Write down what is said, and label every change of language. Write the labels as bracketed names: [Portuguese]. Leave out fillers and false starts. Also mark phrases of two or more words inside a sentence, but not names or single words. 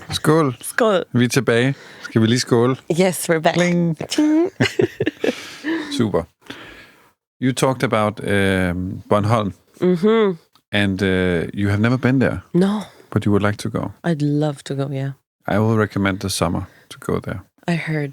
[Danish] Skål. Skål. Vi er tilbage. Skal vi lige skåle? [English] Yes, we're back. [Danish] Kling. Super. [English] You talked about Bornholm. Mm-hmm. And you have never been there. No. But you would like to go. I'd love to go, yeah. I will recommend the summer to go there. I heard.